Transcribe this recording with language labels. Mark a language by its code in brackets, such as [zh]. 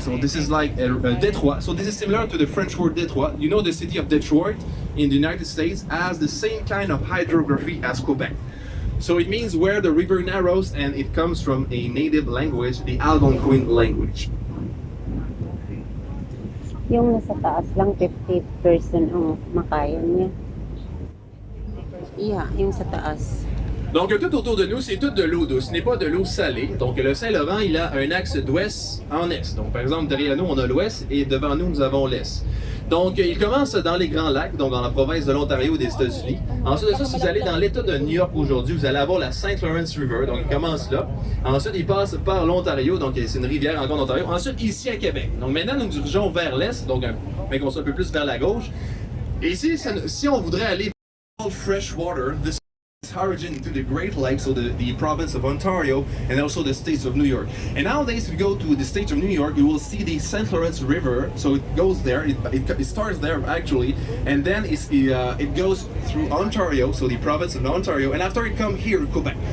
[en] So this is like a Detroit. So this is similar to the French word Detroit. You know, the city of Detroit in the United States has the same kind of hydrography as Quebec. So it means where the river narrows, and it comes from a native language, the Algonquin language. [tl] Yung nasa taas lang 50% ang makaya niya. Yeah, yung sa taas. [fr] Donc tout autour de nous, c'est toute de l'eau douce, ce n'est pas de l'eau salée. Donc le Saint-Laurent, il a un axe d'ouest en est. Donc par exemple, derrière nous, on a l'ouest et devant nous, nous avons l'est. Donc il commence dans les Grands Lacs, donc dans la province de l'Ontario des États-Unis. Ensuite de ça, si vous allez dans l'État de New York aujourd'hui, vous allez avoir la St. Lawrence River, donc il commence là. Ensuite, il passe par l'Ontario, donc c'est une rivière encore en Ontario. Ensuite, ici à Québec. Donc maintenant, nous nous dirigeons vers l'est, donc mais qu'on soit un peu plus vers la gauche. Et ici, si on voudrait aller [en] fresh water, this origin into the Great Lakes, so the province of Ontario and also the states of New York. And nowadays, if you go to the state of New York, you will see the St. Lawrence River. So it goes there, it starts there actually, and then it goes through Ontario, so the province of Ontario, and after it comes here, Quebec.